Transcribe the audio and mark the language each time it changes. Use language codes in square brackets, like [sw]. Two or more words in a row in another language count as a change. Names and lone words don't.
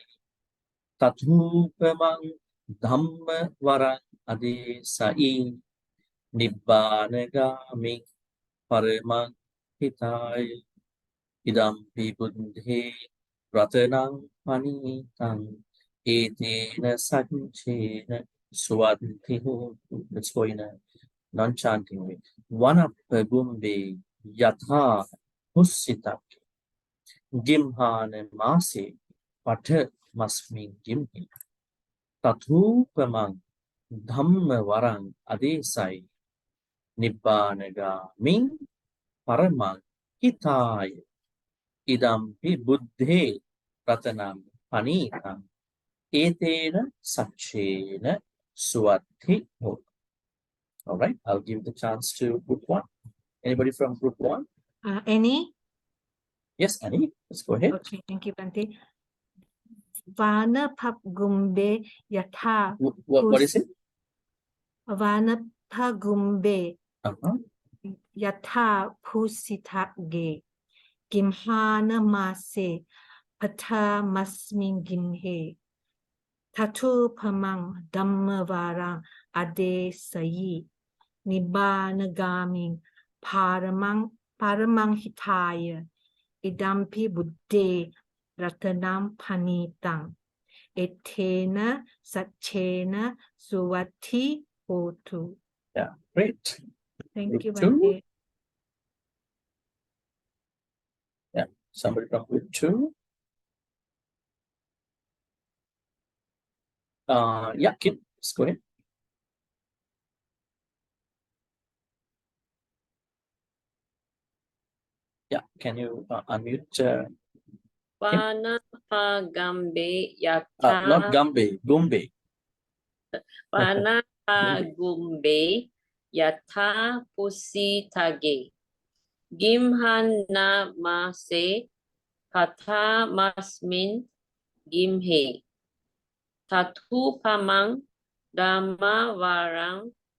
[pi] Tatupamang dhamma varang adesai nibbanagami paramang hitaya idampi buddhe ratanang panitang etena sanchena swadhi hotu. [en] Let's go in a non-chanting way. [pi] Vanappa gumbe yatha pussita gimhane mase patha masmin gimhi tatupamang dhamma varang adesai nibbanagami paramang hitaya idampi buddhe ratanam panitang etena sachena suvathi hotu. [en] All right, I'll give the chance to group one. Anybody from group one? Annie? Yes, Annie, let's go ahead. Okay, thank you, [pi] Bhante. Vanappa gumbe yatha. [en] What is it? [pi] Vanappa gumbe yatha pusitage gimhana mase pata masmin gimhe tatu pamang dhammavara ade sayi nibbanagami paramang hitaya idampi buddhe ratanam panitang etena sachena suvati hotu. [en] Yeah, great. Thank you, Group two? Bhante. Yeah, somebody from group two. Yeah, Kim, let's go ahead. Yeah, can you unmute? [pi] Vanappa gambe yatha. [en] Not Gambe, Gumbe. [pi] Vanappa gumbe yatha pusitage gimhana mase patha masmin gimhe tatupamang dhamma varang